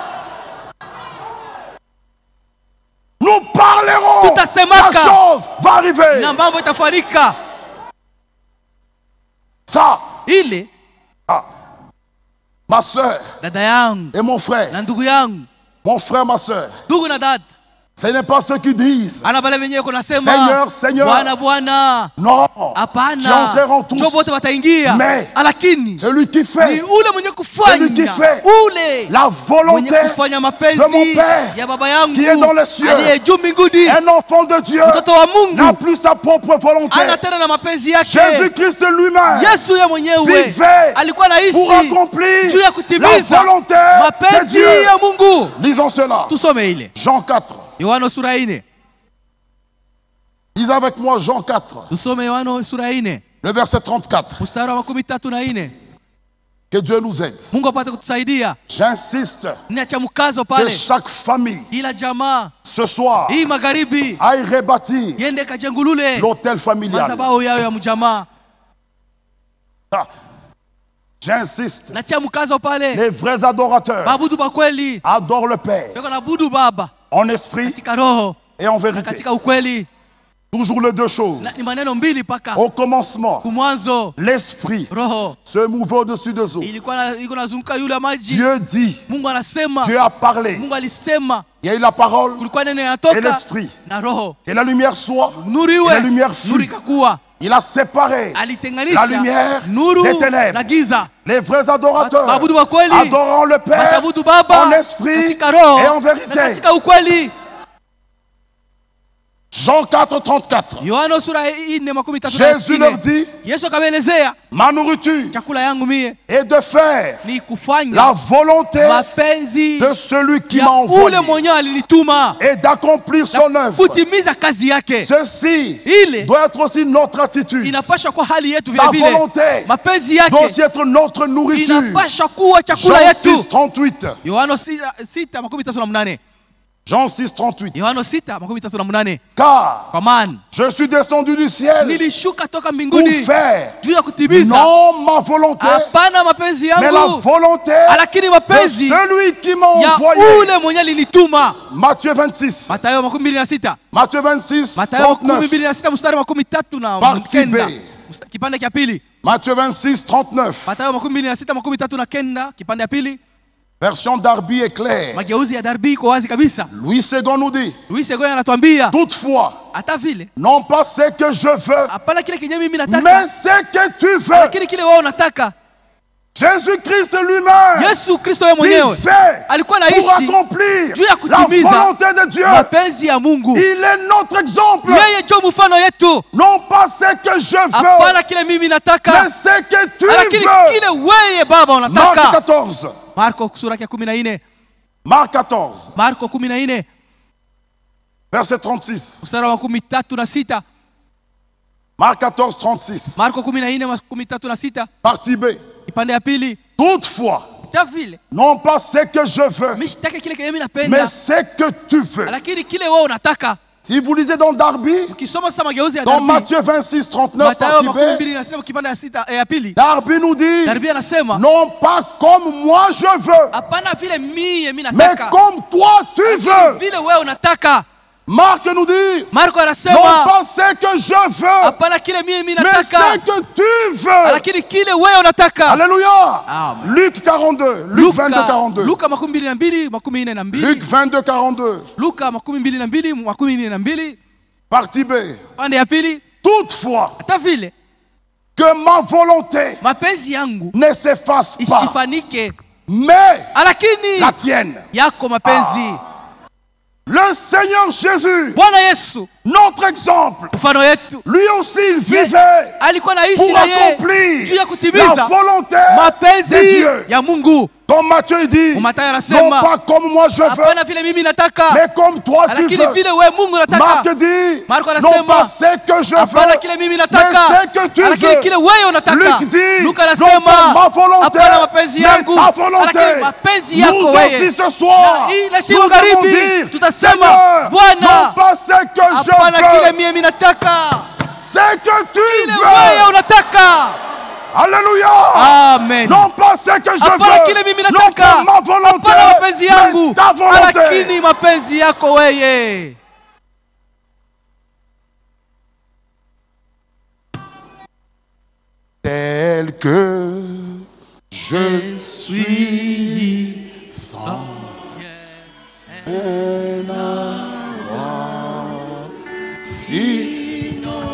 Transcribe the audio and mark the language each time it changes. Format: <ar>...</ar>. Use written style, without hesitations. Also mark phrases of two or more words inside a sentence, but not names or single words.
<fr>Nous parlerons.</fr> <sw>Tutasemaka.</sw> <fr>La chose va arriver.</fr> <sw>na mambo itafanyika.</sw> <fr>Ça,</fr> <sw>Ile</sw> <fr>ah, ma soeur</fr> <sw>dada yangu</sw> <fr>et mon frère,</fr> <sw>na ndugu yangu,</sw> <fr>mon frère, ma soeur,</fr> <sw>ndugu na dada,</sw> <fr>ce n'est pas ceux qui disent</fr> <sw>ana bale wenyewe kunasema</sw> <fr>Seigneur, Seigneur.</fr> <sw>Bwana Bwana,</sw> <fr>non, qui</fr> <sw>hapana,</sw> <fr>entreront tous.</fr> <sw>ndio wote wataingia,</sw> <fr>Mais</fr> <sw>lakini</sw> <fr>celui qui</fr> <sw>ni</sw> <fr>fait</fr> <sw>ule mwenye</sw> <fr>Celui qui</fr> <sw>kufanya</sw> <fr>fait</fr> <sw>ule</sw> <fr>la</fr> <sw>mwenye</sw> <fr>volonté</fr> <sw>kufanya</sw> <fr>de mon</fr> <sw>mapenzi</sw> <fr>Père</fr> <sw>ya baba yangu</sw> <fr>qui est dans les cieux.</fr> <sw>aliye juu mbinguni.</sw> <fr>Un enfant de Dieu</fr> <sw>Mtoto wa</sw> <fr>n'a</fr> <sw>Mungu</sw> <fr>plus sa propre volonté.</fr> <sw>ana tena na mapenzi yake.</sw> <fr>Jésus-Christ lui-même</fr> <sw>Yesu ye mwenyewe</sw> <fr>vivait</fr> <sw>alikuwa naishi</sw> <fr>pour accomplir</fr> <sw>juu ya</sw> <fr>la</fr> <sw>kutimiza</sw> <fr>volonté de</fr> <sw>mapenzi</sw> <fr>Dieu.</fr> <sw>ya Mungu.</sw> <fr>Lisons cela.</fr> <sw>Tusome ile</sw> <fr>Jean 4.</fr> <sw>Yohana sura 4.</sw> <fr>Lisez avec moi Jean 4,</fr> <sw>Tusome Yohana sura 4</sw> <fr>le verset 34.</fr> <sw>mstari wa 34.</sw> <fr>Que Dieu nous aide.</fr> <sw>Mungu apate kutusaidia.</sw> <fr>J'insiste</fr> <sw>Ninacha mkazo</sw> <fr>que</fr> <sw>pale,</sw> <fr>chaque famille</fr> <sw>ila jamaa</sw> <fr>ce soir</fr> <sw>hii magharibi</sw> <fr>aille rebâtir</fr> <sw>yende kajengulule</sw> <fr>l'hôtel familial.</fr> <sw>madhabahu yao ya mjamaa.</sw> <fr>Ah, j'insiste.</fr> <sw>Nacha mkazo pale,</sw> <fr>Les vrais adorateurs</fr> <sw>babudu ba kweli</sw> <fr>adorent le Père</fr> <sw>beko na budu Baba</sw> <fr>en esprit</fr> <sw>katika roho</sw> <fr>et en</fr> <sw>na</sw> <fr>vérité.</fr> <sw>katika ukweli.</sw> <fr>Toujours les deux choses.</fr> <sw>Na ni maneno mbili paka</sw> <fr>Au commencement,</fr> <sw>kumwanzo</sw> <fr>l'esprit</fr> <sw>roho</sw> <fr>se mouvait au-dessus des eaux.</fr> <sw>ilikuwa iko nazunguka yule maji.</sw> <fr>Dieu dit,</fr> <sw>Mungu anasema,</sw> <fr>Dieu a parlé.</fr> <sw>Mungu alisema,</sw> <fr>Il y a eu la parole</fr> <sw>kulikuwa neno</sw> <fr>et</fr> <sw>yanatoka</sw> <fr>l'esprit.</fr> <sw>na roho,</sw> <fr>Et la lumière soit.</fr> <sw>nuru</sw> <fr>Et</fr> <sw>iwe,</sw> <fr>la lumière</fr> <sw>nuru</sw> <fr>fut.</fr> <sw>ikakuwa.</sw> <fr>Il a séparé la</fr> <sw>Alitenganisha</sw> <fr>lumière</fr> <sw>nuru</sw> <fr>des ténèbres.</fr> <sw>na giza.</sw> <fr>Les vrais adorateurs</fr> <sw>Babudu wa kweli</sw> <fr>adorant le Père</fr> <sw>watabudu Baba</sw> <fr>en esprit</fr> <sw>katika roho</sw> <fr>et en</fr> <sw>na</sw> <fr>vérité.</fr> <sw>katika ukweli.</sw> <fr>Jean 4, 34.</fr> <sw>Yohana sura 4:34.</sw> <fr>Jésus leur dit,</fr> <sw>Yesu akawaelezea,</sw> <fr>ma nourriture</fr> <sw>chakula yangu mie</sw> <fr>est de faire</fr> <sw>ni kufanya</sw> <fr>la volonté</fr> <sw>mapenzi</sw> <fr>de celui qui</fr> <sw>ya</sw> <fr>m'a envoyé</fr> <sw>ule mwenyewe alinituma</sw> <fr>et d'accomplir son œuvre.</fr> <sw>kutimiza kazi yake.</sw> <fr>Ceci</fr> <sw>Ile</sw> <fr>doit être aussi notre attitude.</fr> <sw>inapasha kuwa hali yetu</sw> <fr>Sa</fr> <sw>vile vile.</sw> <fr>volonté</fr> <sw>Mapenzi</sw> <fr>doit</fr> <sw>yake</sw> <fr>aussi être notre nourriture.</fr> <sw>inapasha kuwa chakula</sw> <fr>Jean</fr> <sw>yetu.</sw> <fr>6, 38.</fr> <sw>Yohana 6:38.</sw> <fr>Jean 6, 38.</fr> <sw>Yohana 6:38.</sw> <fr>Car</fr> <sw>Kwa maana</sw> <fr>je suis descendu du ciel</fr> <sw>nilishuka toka</sw> <fr>pour</fr> <sw>mbinguni</sw> <fr>faire</fr> <sw>juu ya kutimiza</sw> <fr>non ma volonté,</fr> <sw>hapana mapenzi</sw> <fr>mais la</fr> <sw>yangu,</sw> <fr>volonté</fr> <sw>lakini</sw> <fr>de</fr> <sw>mapenzi</sw> <fr>celui qui m'a</fr> <sw>ya</sw> <fr>envoyé.</fr> <sw>ule mwenye alinituma.</sw> <fr>Matthieu 26.</fr> <sw>Mathayo 26.</sw> <fr>Matthieu 26,</fr> <sw>Mathayo 39. 26 mstari wa 13</sw> <fr>Partie B.</fr> <sw>kipande cha pili.</sw> <fr>Matthieu 26, 39.</fr> <sw>Mathayo 26:39 kipande ya pili.</sw> <fr>Version Darby est claire.</fr> <sw>Mageuzi ya Darby iko wazi kabisa.</sw> <fr>Louis II nous dit,</fr> <sw>Louis Segoya anatuambia</sw> <fr>toutefois,</fr> <sw>hata vile</sw> <fr>non pas ce que je veux,</fr> <sw>hapana kile kenye mimi</sw> <fr>mais</fr> <sw>nataka,</sw> <fr>ce que tu veux.</fr> <sw>lakini kile wewe unataka.</sw> <fr>Jésus-Christ lui-même,</fr> <sw>Yesu Kristo yeye</sw> <fr>qui</fr> <sw>mwenyewe</sw> <fr>fait</fr> <sw>alikuwa</sw> <fr>pour</fr> <sw>anaishi</sw> <fr>accomplir</fr> <sw>juu ya</sw> <fr>la</fr> <sw>kutimiza</sw> <fr>volonté de Dieu.</fr> <sw>mapenzi ya Mungu.</sw> <fr>Il est notre exemple.</fr> <sw>Yeye ndio mfano yetu,</sw> <fr>Non pas ce que je veux,</fr> <sw>hapana kile mimi nataka,</sw> <fr>mais ce que tu</fr> <sw>lakini</sw> <fr>veux.</fr> <sw>kile wewe Baba</sw> <fr>Marc</fr> <sw>unataka. 14. Marko sura ya 14.</sw> <fr>Marc 14,</fr> <sw>Marko 14</sw> <fr>verset 36.</fr> <sw>mstari wa 36.</sw> <fr>Marc 14, 36.</fr> <sw>Marko 14:36</sw> <fr>Partie B.</fr> <sw>kipande ya pili.</sw> <fr>Toutefois,</fr> <sw>hata vile</sw> <fr>Non pas ce que je veux,</fr> <sw>mimi sitaki kile kile mimi</sw> <fr>mais</fr> <sw>napenda,</sw> <fr>ce que tu veux.</fr> <sw>lakini kile wewe unataka.</sw> <fr>Si vous lisez dans Darby,</fr> <sw>Ukisoma sasa mageuzi ya</sw> <fr>dans</fr> <sw>Darby,</sw> <fr>Matthieu 26, 39,</fr> <sw>Mathayo</sw> <fr>partie B,</fr> <sw>22 kipande ya 6 ya pili,</sw> <fr>Darby nous dit,</fr> <sw>Darby anasema</sw> <fr>non pas comme moi je veux,</fr> <sw>hapana vile mimi</sw> <fr>mais</fr> <sw>nataka,</sw> <fr>comme toi tu veux.</fr> <sw>vile wewe unataka.</sw> <fr>Marc nous dit,</fr> <sw>Marko</sw> <fr>non</fr> <sw>anasema</sw> <fr>pas ce que je veux,</fr> <sw>hapana kile mimi</sw> <fr>mais</fr> <sw>nataka,</sw> <fr>ce que tu veux.</fr> <sw>lakini kile wewe unataka.</sw> <fr>Alléluia.</fr> <sw>Amen.</sw> <fr>Luc 42, Luc 22, 42.</fr> <sw>Luka 22, 42.</sw> <fr>Luc 22, 42.</fr> <sw>Luka 22, 42.</sw> <fr>Partie B.</fr> <sw>Pande ya pili,</sw> <fr>Toutefois,</fr> <sw>hata vile</sw> <fr>que ma volonté</fr> <sw>mapenzi yangu</sw> <fr>ne s'efface pas,</fr> <sw>isifanike,</sw> <fr>mais</fr> <sw>lakini</sw> <fr>la tienne.</fr> <sw>yako mapenzi.</sw> <fr>Le Seigneur Jésus,</fr> <sw>Bwana Yesu</sw> <fr>notre exemple,</fr> <sw>mfano yetu,</sw> <fr>lui aussi il vivait</fr> <sw>alikuwa naishi</sw> <fr>pour</fr> <sw>na yeye</sw> <fr>accomplir</fr> <sw>juu ya</sw> <fr>la</fr> <sw>kutimiza</sw> <fr>volonté de</fr> <sw>mapenzi</sw> <fr>Dieu.</fr> <sw>ya Mungu.</sw> <fr>Comme Matthieu il dit,</fr> <sw>Mathayo</sw> <fr>non</fr> <sw>anasema</sw> <fr>pas comme moi je veux,</fr> <sw>hapana vile mimi nataka,</sw> <fr>mais comme toi tu</fr> <sw>lakini</sw> <fr>veux.</fr> <sw>vile wewe Mungu</sw> <fr>Marc</fr> <sw>nataka.</sw> <fr>dit,</fr> <sw>Marko</sw> <fr>non</fr> <sw>anasema</sw> <fr>pas ce que je</fr> <sw>hapana</sw> <fr>veux,</fr> <sw>kile mimi</sw> <fr>mais</fr> <sw>nataka,</sw> <fr>ce que tu</fr> <sw>lakini</sw> <fr>veux.</fr> <sw>kile wewe unataka.</sw> <fr>Luc dit,</fr> <sw>Luka</sw> <fr>non</fr> <sw>anasema</sw> <fr>pas ma volonté,</fr> <sw>hapana mapenzi</sw> <fr>mais</fr> <sw>yangu,</sw> <fr>ta volonté.</fr> <sw>lakini mapenzi yako</sw> <fr>Nous</fr> <sw>wewe.</sw> <fr>aussi ce soir,</fr> <sw>Na ile</sw> <fr>nous</fr> <sw>siku</sw> <fr>devons</fr> <sw>magharibi</sw> <fr>dire,</fr> <sw>tutasema,</sw> <fr>Seigneur,</fr> <sw>Bwana,</sw> <fr>non pas ce que</fr> <sw>hapana kile</sw> <fr>je veux,</fr> <sw>mimi nataka,</sw> <fr>ce que tu</fr> <sw>kile wewe</sw> <fr>veux.</fr> <sw>unataka.</sw> <fr>Alléluia.</fr> <sw>Amen.</sw> <fr>Non pas ce que je</fr> <sw>Hapana kile mimi</sw> <fr>veux, non</fr> <sw>nataka,</sw> <fr>pas ma volonté,</fr> <sw>hapana mapenzi yangu,</sw> <fr>mais ta volonté.</fr> <sw>lakini mapenzi yako wewe.</sw> <fr>Tel que je suis sans un avoir, si</fr>